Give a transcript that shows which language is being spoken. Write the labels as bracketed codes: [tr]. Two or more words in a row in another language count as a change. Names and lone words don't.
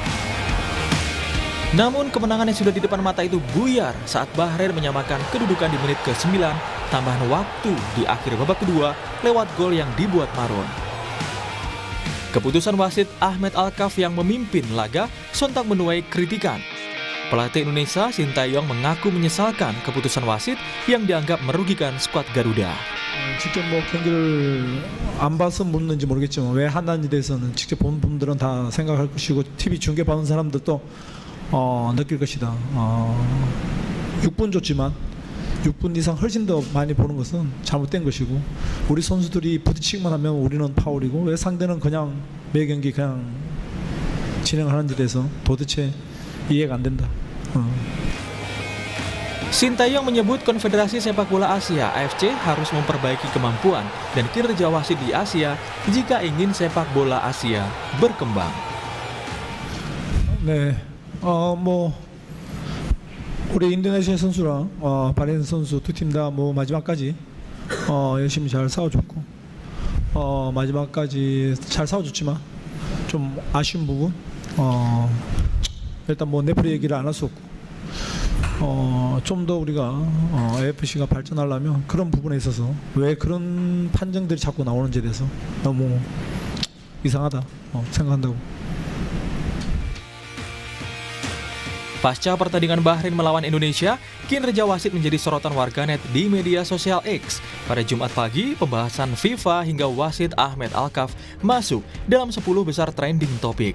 [id] Namun kemenangan yang sudah di depan mata itu buyar saat Bahrain menyamakan kedudukan di menit ke-9 tambahan waktu di akhir babak kedua lewat gol yang dibuat Mahrun. Keputusan wasit Ahmed Alkaf yang memimpin laga sontak menuai kritikan. Pelatih Indonesia Sintayong mengaku menyesalkan keputusan wasit yang dianggap merugikan skuad Garuda. [ko] 직접 경기를 안 봐서 묻는지 모르겠지만 왜 한다는지 대해서는 직접 본 분들은 다 생각할 것이고 TV 중계 보는 사람들도 느낄 것이다. 6분 줬지만 6분 이상 훨씬 더 많이 보는 것은 잘못된 것이고 우리 선수들이 부딪히기만 하면 우리는 파울이고 왜 상대는 그냥 매 경기 그냥 진행하는지 대해서 도대체 이해가 안 된다. [id] Sintayong menyebut Konfederasi Sepak Bola Asia (AFC) harus memperbaiki kemampuan dan kinerja wasit di Asia jika ingin sepak bola Asia berkembang. [ko] 네, 우리 인도네시아 선수랑 바레인 선수 두 팀 다 마지막까지 열심히 잘 싸워줬고 마지막까지 잘 싸워줬지만 좀 아쉬운 부분 일단 레프리 얘기를 안 할 수 없고 좀 더 우리가 AFC가 발전하려면 그런 부분에 있어서 왜 그런 판정들이 자꾸 나오는지에 대해서 너무 이상하다 생각한다고. [id] Pasca pertandingan Bahrain melawan Indonesia, kinerja wasit menjadi sorotan warganet di media sosial X. Pada Jumat pagi, pembahasan FIFA hingga wasit Ahmed Alkaf masuk dalam 10 besar trending topik.